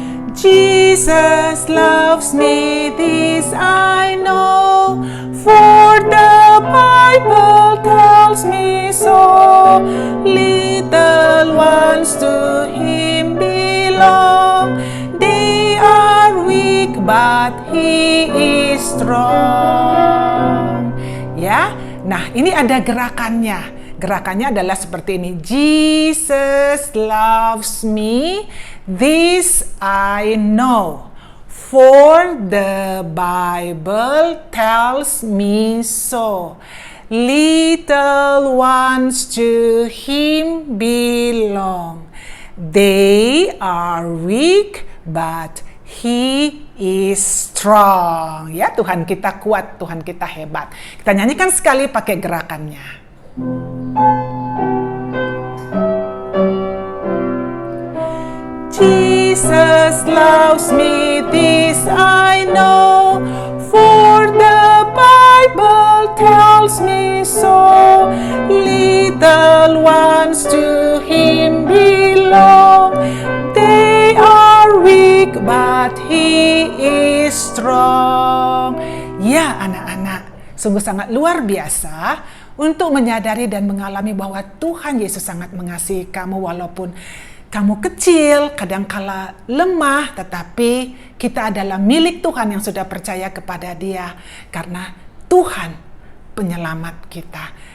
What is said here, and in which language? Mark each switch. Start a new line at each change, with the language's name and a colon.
English: Jesus loves me, this I know, for the Bible tells me so. Little ones to Him belong, they are weak but He is strong.
Indonesian: Ya, nah ini ada gerakannya. Gerakannya adalah seperti ini.
English: Jesus loves me, this I know, for the Bible tells me so. Little ones to Him belong, they are weak but He is strong.
Indonesian: Ya, Tuhan kita kuat, Tuhan kita hebat. Kita nyanyikan sekali pakai gerakannya.
English: Jesus loves me, this I know, for the Bible tells me so. Little ones to Him belong, they are weak but He is strong.
Indonesian: Ya anak-anak, sungguh sangat luar biasa untuk menyadari dan mengalami bahwa Tuhan Yesus sangat mengasihi kamu walaupun kamu kecil, kadangkala lemah, tetapi kita adalah milik Tuhan yang sudah percaya kepada Dia karena Tuhan penyelamat kita.